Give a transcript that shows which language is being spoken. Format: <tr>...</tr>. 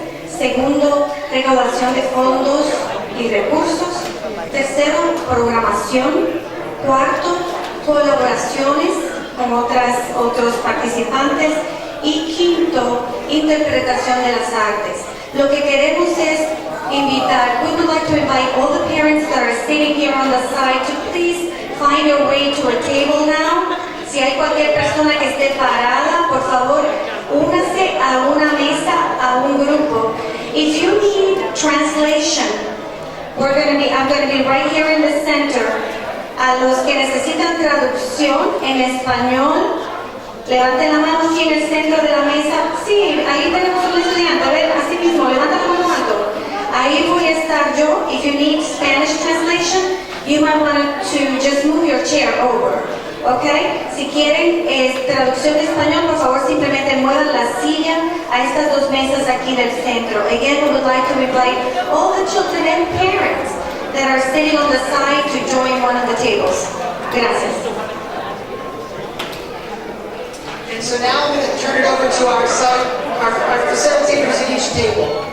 <es>Segundo, recaudación de fondos y recursos. Tercero, programación. Cuarto, colaboraciones con otros participantes y quinto, interpretación de las artes. Lo que queremos es invitar,</es> <en>we would like to invite all the parents that are sitting here on the side to please find your way to a table now.</en> <es>Si hay cualquier persona que esté parada, por favor, únase a una mesa, a un grupo.</es> <en>If you need translation, I'm going to be right here in the center.</en> <es>A los que necesitan traducción en español, levanten la mano aquí en el centro de la mesa. Sí, ahí tenemos un estudiante. A ver, así mismo, levanta la mano alto. Ahí voy a estar yo.</es> <en>If you need Spanish translation, you might want to just move your chair over. ¿Ok?</en> <es>Si quieren traducción de español, por favor simplemente muevan la silla a estas dos mesas aquí del centro.</es> <en>Again, we would like to invite all the children and parents that are sitting on the side to join one of the tables.</en> <es>Gracias.</es> <en>And so now I'm going to turn it over to our facilitators at each table.</en>